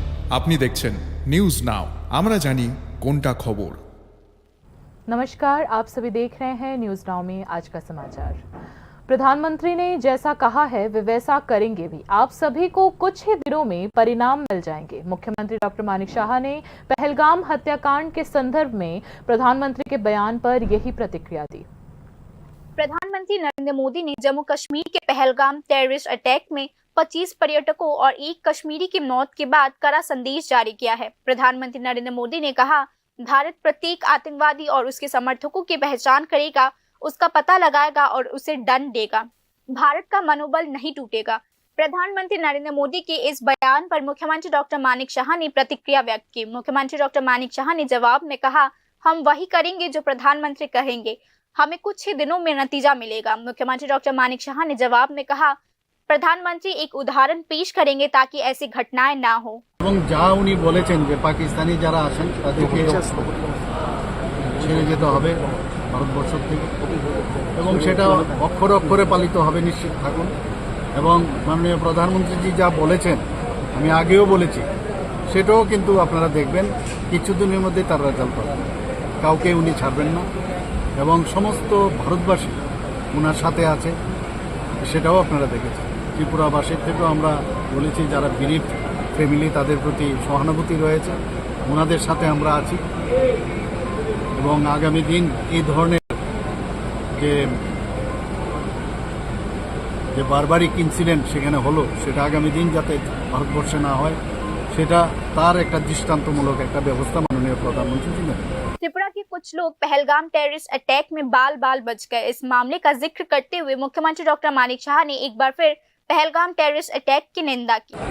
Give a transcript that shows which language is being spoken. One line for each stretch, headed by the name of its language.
Bangla: আপনি দেখছেন news now, আমরা জানি কোনটা খবর।
Hindi: नमस्कार, आप सभी देख रहे हैं न्यूज नाउ में आज का समाचार। प्रधानमंत्री ने जैसा कहा है वे वैसा करेंगे भी। आप सभी को कुछ ही दिनों में परिणाम मिल जाएंगे। मुख्यमंत्री डॉक्टर मानिक शाह ने पहलगाम हत्याकांड के संदर्भ में प्रधानमंत्री के बयान पर यही प्रतिक्रिया दी। प्रधानमंत्री नरेंद्र मोदी ने जम्मू कश्मीर के पहलगाम टेररिस्ट अटैक में 25 पर्यटकों और एक कश्मीरी की मौत के बाद कड़ा संदेश जारी किया है। प्रधानमंत्री नरेंद्र मोदी ने कहा, भारत प्रत्येक आतंकवादी और उसके समर्थकों की पहचान करेगा, उसका पता लगाएगा और उसे दंड देगा। भारत का मनोबल नहीं टूटेगा। प्रधानमंत्री नरेंद्र मोदी के इस बयान पर मुख्यमंत्री डॉक्टर मानिक शाह ने प्रतिक्रिया व्यक्त की। मुख्यमंत्री डॉक्टर मानिक शाह ने जवाब में कहा, हम वही करेंगे जो प्रधानमंत्री कहेंगे, हमें कुछ ही दिनों में नतीजा मिलेगा। मुख्यमंत्री डॉक्टर मानिक शाह ने जवाब में कहा, प्रधानमंत्री एक उदाहरण पेश करेंगे ताकि ऐसी घटनाएं ना हो।
Bangla: এবং যা উনি বলেছেন যে পাকিস্তানি যারা আছেন তাদেরকে ছেড়ে যেতে হবে ভারতবর্ষ থেকে, এবং সেটা অক্ষরে অক্ষরে পালিত হবে, নিশ্চিত থাকুন। এবং মাননীয় প্রধানমন্ত্রীজি যা বলেছেন, আমি আগেও বলেছি, সেটাও কিন্তু আপনারা দেখবেন কিছুদিনের মধ্যেই তার রেজাল্ট পাবেন। কাউকে উনি ছাড়বেন না এবং সমস্ত ভারতবাসী ওনার সাথে আছে, সেটাও আপনারা দেখেছেন। ত্রিপুরাবাসীর থেকেও আমরা বলেছি যারা বিরিফ ফ্যামিলি তাদের প্রতি সহানুভূতি রয়েছে, ওনাদের সাথে আমরা আছি। এবং আগামী দিন এই ধরনের যে বারবারিক ইনসিডেন্ট সেখানে হলো, সেটা আগামী দিন যাতে ভারতবর্ষে না হয়, সেটা তার একটা দৃষ্টান্তমূলক একটা ব্যবস্থা মাননীয় প্রধানমন্ত্রী নেবেন।
Hindi: त्रिपुरा के कुछ लोग पहलगाम टेररिस्ट अटैक में बाल बाल बच गए। इस मामले का जिक्र करते हुए मुख्यमंत्री डॉक्टर मानिक शाह ने एक बार फिर पहलगाम टेररिस्ट अटैक की निंदा की।